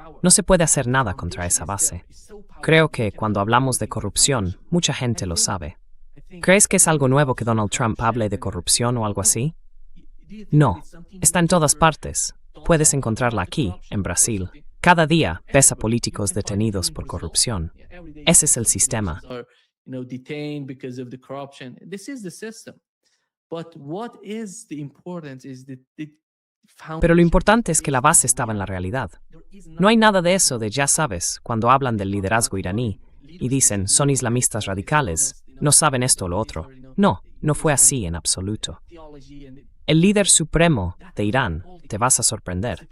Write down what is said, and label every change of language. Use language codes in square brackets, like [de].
[es] No se puede hacer nada contra esa base. Creo que cuando hablamos de corrupción, mucha gente lo sabe. ¿Crees que es algo nuevo que Donald Trump hable de corrupción o algo así? No. Está en todas partes. Puedes encontrarla aquí, en Brasil. Cada día ves a políticos detenidos por corrupción. Ese es el sistema. [en] Detained because of the corruption. This is the system. But what is the importance is the [es] Pero lo importante es que la base estaba en la realidad. No hay nada de eso de, ya sabes, cuando hablan del liderazgo iraní y dicen, son islamistas radicales, no saben esto o lo otro. No, no fue así en absoluto. El líder supremo de Irán, te vas a sorprender.